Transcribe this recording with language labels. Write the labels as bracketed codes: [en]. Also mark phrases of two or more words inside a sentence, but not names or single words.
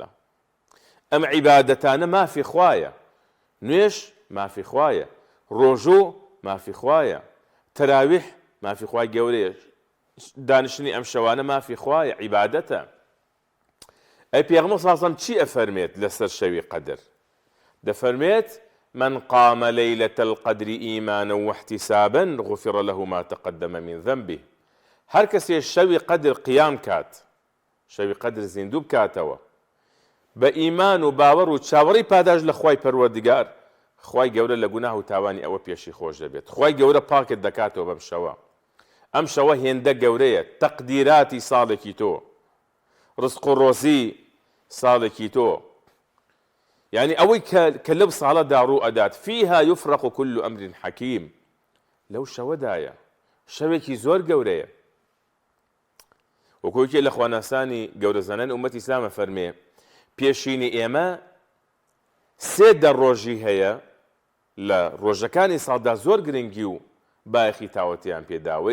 [ckb] ئەم عیبادەتانە مافی خوایە، نوێش مافی خوایە، ڕۆژوو مافی خوایە، تەراویح مافی خوای گەورەیە، دانیشتنی ئەم شەوانە مافی خوایە، عیبادەتە. ئەی پێغەمبەر [ar] صلی الله علیه وسلم [ckb] چی ئەفەرمێت لەسەر شەوی قەدر؟ [ar] دەفەرمێت من قام ليلة القدر إيمانا واحتسابا غفر له ما تقدم من ذنبه. [ckb] هر کەسێ شەوی قەدر قیام کات، شەوی قەدر زیندوو بکاتەوە بە ئیمان و باوەڕ و چاوەڕی پاداش لە خوای پەروەردگار، خوای گەورە لە گوناه و تاوانی ئەوە پێشی خۆش دەبێت. خوای گەورە پاکت دەکاتەوە بەم شەوە. ئەم شەوە هێندە گەورەیە، تەقدیراتی ساڵێکی تۆ، ڕزق و ڕۆزی ساڵێکی تۆ، يعني ئەوەی کە لەو ساڵەدا ڕوو ئەدات [ar] فيها يفرق كل أمر حكيم. [ckb] لەو شەوەدایە شەوێکی زۆر گەورەیە. وەکوەکێ لە خواناسانی گەورە زانان ئومەتی ئیسلامە فەرمێ پێشینی ئێمە 3 دەڕۆژی هەیە لە ڕۆژەکانی ساڵدا زۆر گرنگی و بایەخی تاوەتیان پێداوە.